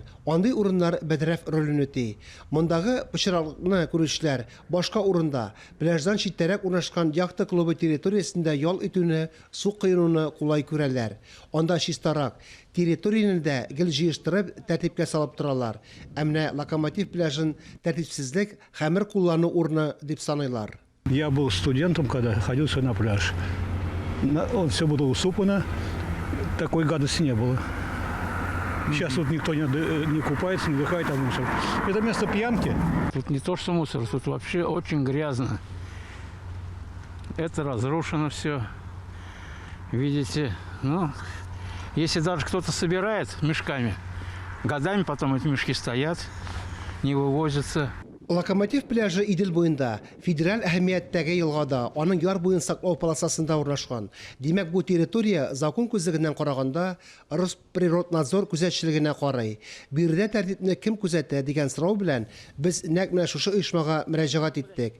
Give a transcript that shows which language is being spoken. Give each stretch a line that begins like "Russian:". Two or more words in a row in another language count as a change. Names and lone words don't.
Tatar: Андый урыннар бәдрәф ролен үти. Мондагы пычраклыкны күрүчеләр башка урында, пляждан читтәрәк урнашкан яхта клубы территориясендә ял итүне, су кыйнуны кулай күрәләр. Анда чистарак, территорияны да гел җыештырып, тәртипкә салып торалар. Әмма локомотив пляжын тәртипсезлек, хәмер куллану урыны дип саныйлар.
Russian: Я был студентом, когда ходил сюда на пляж. Он все было усыпано, такой гадости не было. Сейчас тут никто не купается, не дыхает, а мусор. Это место пьянки. Тут не то что мусор, тут вообще очень грязно. Это разрушено все. Видите, ну, если даже кто-то собирает мешками, годами потом эти мешки стоят, не вывозятся.
Tatar: Локомотив пляжы Идел буенда, федераль әһәмияттәге елгада, аның яр буен саклау полосасында урнашкан. Димәк, бу территория закон күзлегеннән караганда Росприроднадзор күзәтчелегенә карый. Бирдә тәртипне кем күзәтә дигән сорау белән без нәкъ менә шушы оешмага мөрәҗәгать иттек.